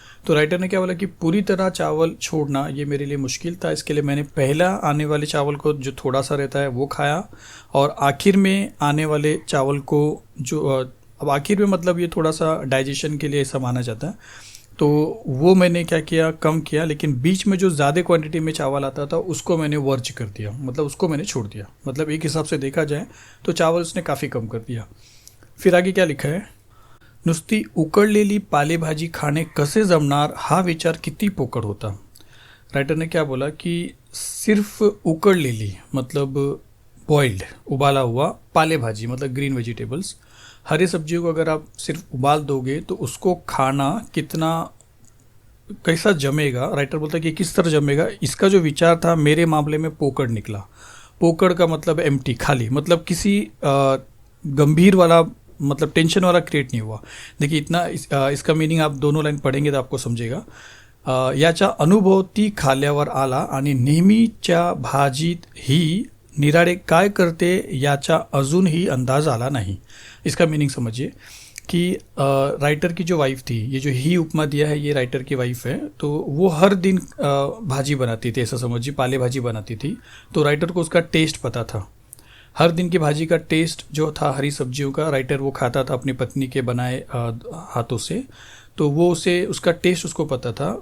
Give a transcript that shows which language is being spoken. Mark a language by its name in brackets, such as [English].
[Hindi] तो राइटर ने क्या बोला कि पूरी तरह चावल छोड़ना ये मेरे लिए मुश्किल था, इसके लिए मैंने पहला आने वाले चावल को जो थोड़ा सा रहता है वो खाया और आखिर में आने वाले चावल को जो अब आखिर में मतलब ये थोड़ा सा डाइजेशन के लिए ऐसा माना जाता है, तो वो मैंने क्या किया, कम किया। लेकिन बीच में जो ज़्यादा क्वांटिटी में चावल आता था उसको मैंने वर्ज कर दिया, मतलब उसको मैंने छोड़ दिया। मतलब एक हिसाब से देखा जाए तो चावल उसने काफ़ी कम कर दिया। फिर आगे क्या लिखा है, [Marathi] नुसती उकडलेली पालेभाजी खाणे कसे जमणार हा विचार किती पोकळ होता। [Hindi] राइटर ने क्या बोला कि सिर्फ उकडलेली मतलब बॉइल्ड उबाला हुआ पाले भाजी मतलब ग्रीन वेजिटेबल्स, हरी सब्जियों को अगर आप सिर्फ उबाल दोगे तो उसको खाना कितना कैसा जमेगा। राइटर बोलता है कि किस तरह जमेगा, इसका जो विचार था मेरे मामले में पोकड़ निकला। पोकड़ का मतलब एम्प्टी, खाली, मतलब किसी गंभीर वाला मतलब टेंशन वाला क्रिएट नहीं हुआ। देखिए इतना इसका मीनिंग आप दोनों लाइन पढ़ेंगे तो आपको समझेगा। [Marathi] याचा अनुभव ती खाल्ल्यावर आला आणि नेहमीच्या भाजीत ही निराळे काय करते याचा अजूनही अंदाज आला नहीं। [Hindi] इसका मीनिंग समझिए कि राइटर की जो वाइफ थी, ये जो ही उपमा दिया है ये राइटर की वाइफ है, तो वो हर दिन भाजी बनाती थी, ऐसा समझिए पाले भाजी बनाती थी। तो राइटर को उसका टेस्ट पता था, हर दिन की भाजी का टेस्ट जो था हरी सब्जियों का राइटर वो खाता था अपनी पत्नी के बनाए हाथों से, तो वो उसे उसका टेस्ट उसको पता था।